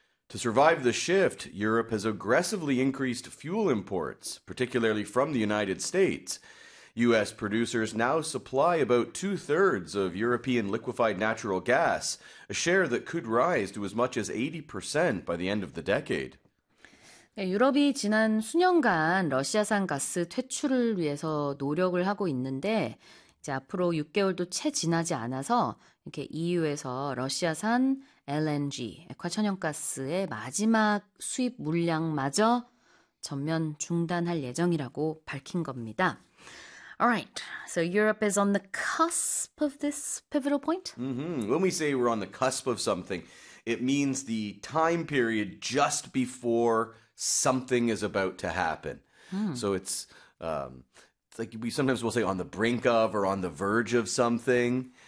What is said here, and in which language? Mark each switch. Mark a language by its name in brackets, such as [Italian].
[English] To survive the shift, Europe has aggressively increased fuel imports, particularly from the United States. U.S. producers now supply about two-thirds of European liquefied natural gas, a share that could rise to as much as 80% by the end of the decade. [Korean] 유럽이 지난 수년간 러시아산 가스 퇴출을 위해서 노력을 하고 있는데, 이제 앞으로 6개월도 채 지나지 않아서 이렇게 EU에서 러시아산 LNG, 액화천연가스의 마지막 수입 물량마저 전면 중단할 예정이라고 밝힌 겁니다. [English] Alright, so Europe is on the cusp of this pivotal point? When we say we're on the cusp of something, it means the time period just before something is about to happen. So it's like we sometimes will say on the brink of or on the verge of something.